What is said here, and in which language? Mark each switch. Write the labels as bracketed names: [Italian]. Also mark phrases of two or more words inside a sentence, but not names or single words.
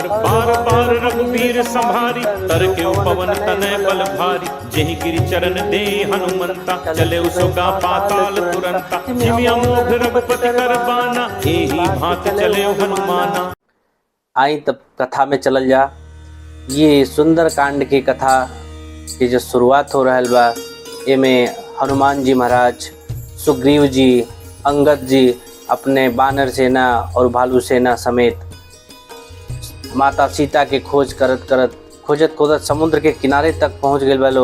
[Awadhi] बार बार रघुबीर संभारी, तर के पवन तनय बल भारी। जेहि गिरि चरण दे हनुमंता, चले उसका पाताल तुरंता। जिमि अमोघ रघुपति कर बाना, एहि भांति चले हनुमाना। [Bhojpuri] आई तब कथा में चलल जा। ये सुंदर कांड की कथा की जो शुरुआत हो रहल बा, एमे हनुमान जी महाराज, सुग्रीव जी, अंगद जी अपने बानर सेना और भालू सेना समेत माता सीता के खोज करत करत खोजत खोजत समुद्र के किनारे तक पहुंच गए वालो।